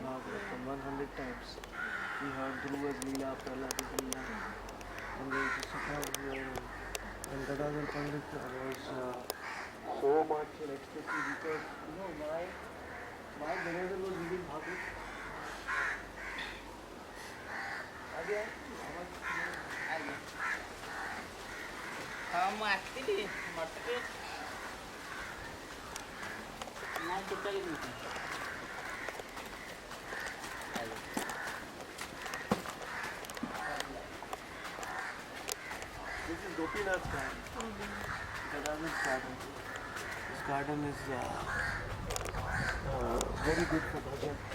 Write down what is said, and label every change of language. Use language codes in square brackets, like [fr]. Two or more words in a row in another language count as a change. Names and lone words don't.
[en] Bhagavatam 100 times. We heard Dhruva's Leela, Prahlada's Leela. And they used to come here. And Gadadhar Pandit was so much in ecstasy because, my Gadadhar was reading Bhagavad. [or] ହଁ ମୁଁ ଆସିଥିଲି ମୋତେ ଟିକେ ନା ଟୋଟାଲି ନୁହେଁ [en] This is Gopinath's garden. Gadadhar's garden. This garden is very good for bhajan.